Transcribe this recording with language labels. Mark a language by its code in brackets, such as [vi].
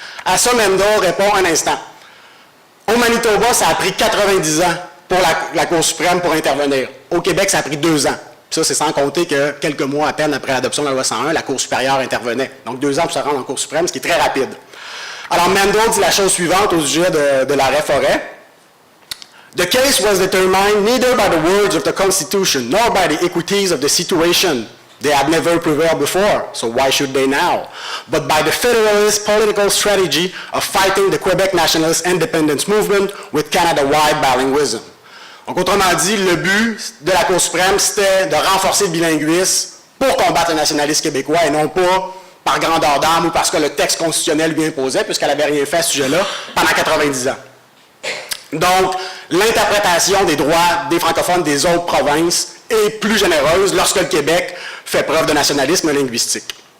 [fr] À ça, Mendo répond un instant. Au Manitoba, ça a pris 90 ans pour la Cour suprême pour intervenir. Au Québec, ça a pris 2 ans. Ça, c'est sans compter que quelques mois à peine après l'adoption de la loi 101, la Cour supérieure intervenait. Donc 2 ans pour se rendre en Cour suprême, ce qui est très rapide. Alors, Mendo dit la chose suivante au sujet de l'arrêt Forêt. [en] The case was determined neither by the words of the Constitution nor by the equities of the situation. They had never prevailed before, so why should they now? But by the Federalist political strategy of fighting the Quebec nationalist independence movement with Canada-wide bilingualism. [fr] Donc, autrement dit, le but de la Cour suprême, c'était de renforcer le bilinguisme pour combattre le nationalisme québécois et non pas par grandeur d'âme ou parce que le texte constitutionnel lui imposait, puisqu'elle n'avait rien fait à ce sujet-là pendant 90 ans. Donc, l'interprétation des droits des francophones des autres provinces est plus généreuse lorsque le Québec fait preuve de nationalisme linguistique.